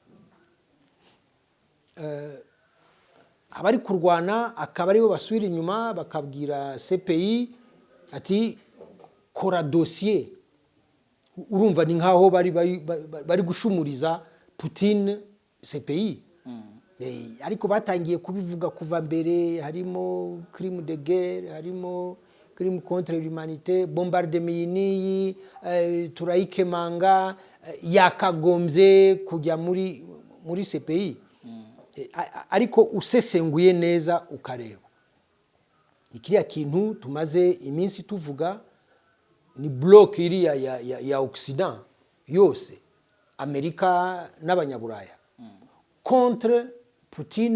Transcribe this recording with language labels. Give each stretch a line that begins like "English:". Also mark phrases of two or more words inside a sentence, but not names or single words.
Kinyarwanda: Abari kurwana akaba aribo basubira inyuma bakabwira CPI ati kora dossier. Urumva ni nkaho bari gushumuriza Putin CPI. Ariko batangiye kubivuga kuva mbere, harimo
French: crime de guerre,
Kinyarwanda: harimo
French: crime contre l'humanité,
Kinyarwanda: bombardement turayikemanga, yakagombye kujya muri CPI. Ariko usesenguye neza ukareba ikiriya kintu tumaze iminsi tuvuga ni bloc iriya ya Occident yose, Amerika n'abanyaburaya contre Putin.